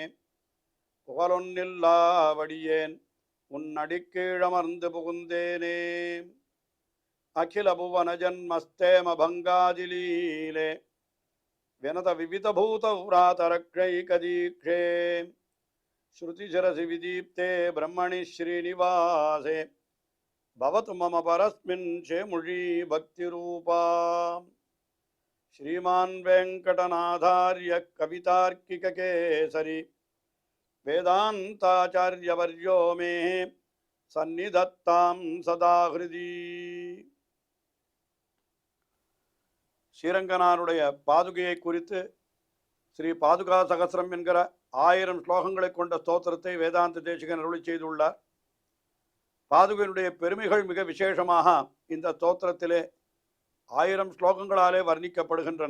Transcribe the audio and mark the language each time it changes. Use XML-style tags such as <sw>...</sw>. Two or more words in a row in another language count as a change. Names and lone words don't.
<ta>புகழொன்னில்லாவடியேன் உன் அடிக்கீழமர்ந்து புகுந்தேனே</ta> <sa>अखिल भुवन जन्मस्थेम भङ्गादिलीले विनत विविध भूत व्रातरक्षैकदीक्षे श्रुतिशिरसि विदीप्ते ब्रह्मणि श्रीनिवासे भवतु मम परस्मिन् शेमुषी भक्तिरूपा श्रीमान वेंकटनाथार्य कवितार्किक केसरी वेदांताचार्यवर्यो मे सन्निधत्तां सदा हृदि</sa> <ta>ஸ்ரீரங்கனாருடைய பாதுகையை குறித்து ஸ்ரீ பாதுகா சகஸ்ரம் என்கிற 1000 ஸ்லோகங்களை கொண்ட ஸ்தோத்திரத்தை வேதாந்த தேசிகன் அருளி செய்துள்ளார். பாதுகையினுடைய பெருமைகள் மிக விசேஷமாக இந்த ஸ்தோத்திரத்திலே 1000 ஸ்லோகங்களாலே வர்ணிக்கப்படுகின்றன.</ta>